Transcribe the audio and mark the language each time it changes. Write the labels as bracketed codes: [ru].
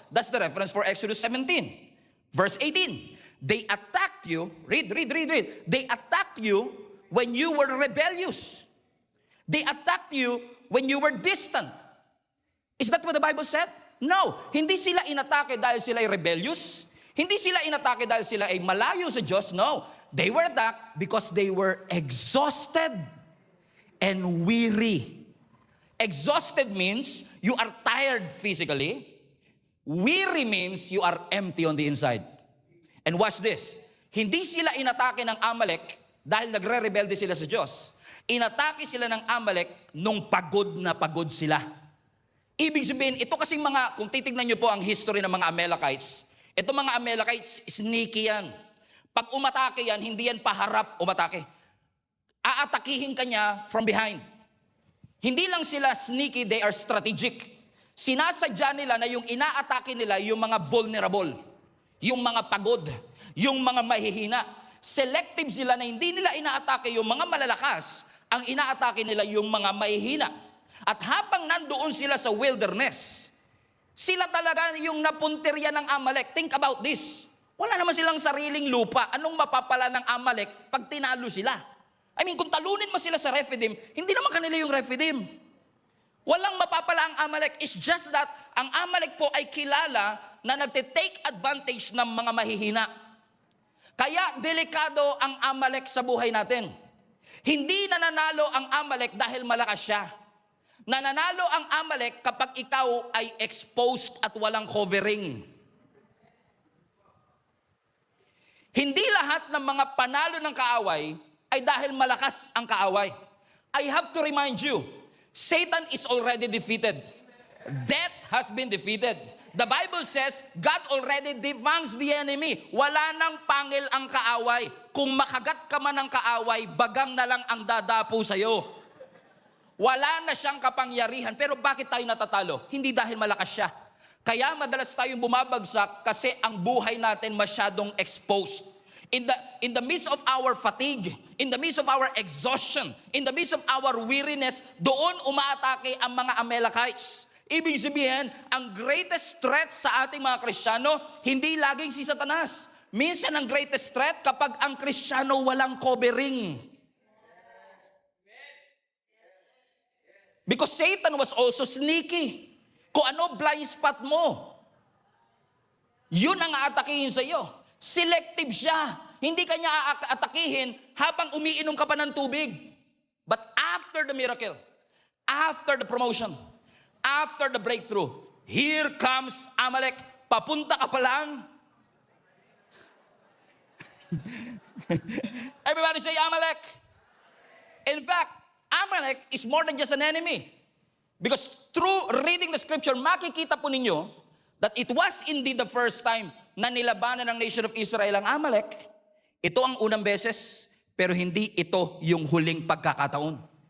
[en] That's the reference for Exodus 17. Verse 18. They attacked you, read. They attacked you when you were rebellious. They attacked you when you were distant. Is that what the Bible said? [tl] No. Hindi sila inatake dahil sila ay rebellious. Hindi sila inatake dahil sila ay malayo sa Diyos. [en] No. They were attacked because they were exhausted and weary. Exhausted means you are tired physically. Weary means you are empty on the inside. And watch this. [tl] Hindi sila inatake ng Amalek dahil nagre-rebelde sila sa Diyos. Inatake sila ng Amalek nung pagod na pagod sila. Ibig sabihin, ito kasing mga, kung titignan nyo po ang history ng mga Amalekites, ito mga Amalekites, sneaky yan. Pag umatake yan, hindi yan paharap umatake. Aatakihin ka niya [en] from behind. [tl] Hindi lang sila sneaky, [en] they are strategic. [tl] Sinasadya nila na yung inaatake nila yung mga vulnerable, yung mga pagod, yung mga mahihina. Selective sila na hindi nila inaatake yung mga malalakas, ang inaatake nila yung mga mahihina. At habang nandoon sila sa wilderness, sila talaga yung napuntirya ng Amalek. [en] Think about this. [tl] Wala naman silang sariling lupa. Anong mapapala ng Amalek pag tinalo sila? [en] I mean, [tl] kung talunin mo sila sa Rephidim, hindi naman kanila yung Rephidim. Walang mapapala ang Amalek. [en] It's just that [tl] ang Amalek po ay kilala na nagte-take advantage ng mga mahihina. Kaya delikado ang Amalek sa buhay natin. Hindi nananalo ang Amalek dahil malakas siya. Nananalo ang Amalek kapag ikaw ay exposed at walang covering. Hindi lahat ng mga panalo ng kaaway ay dahil malakas ang kaaway. [en] I have to remind you, Satan is already defeated. Death has been defeated. The Bible says, God already devangs the enemy. [tl] Wala nang pangil ang kaaway. Kung makagat ka man ng kaaway, bagang na lang ang dadapo sa'yo. Wala na siyang kapangyarihan. Pero bakit tayo natatalo? Hindi dahil malakas siya. Kaya madalas tayong bumabagsak kasi ang buhay natin masyadong exposed. [en] In the midst of our fatigue, in the midst of our exhaustion, in the midst of our weariness, [tl] doon umaatake ang mga Amalekites. Ibig sabihin, ang greatest threat sa ating mga Kristiyano, hindi laging si Satanas. Minsan ang greatest threat kapag ang Kristiyano walang covering. [en] Because Satan was also sneaky. [tl] Kung ano blind spot mo, yun ang aatakihin sa iyo. Selective siya. Hindi kanya aatakihin habang umiinom ka pa ng tubig. [en] But after the miracle, after the promotion, after the breakthrough, here comes Amalek. [tl] Papunta ka pa lang. [en] Everybody say Amalek. In fact, Amalek is more than just an enemy. Because through reading the scripture, [tl] makikita po ninyo [en] that it was indeed the first time [tl] na nilabanan ng [en] nation of Israel ang Amalek. [tl] Ito ang unang beses, pero hindi ito yung huling pagkakataon.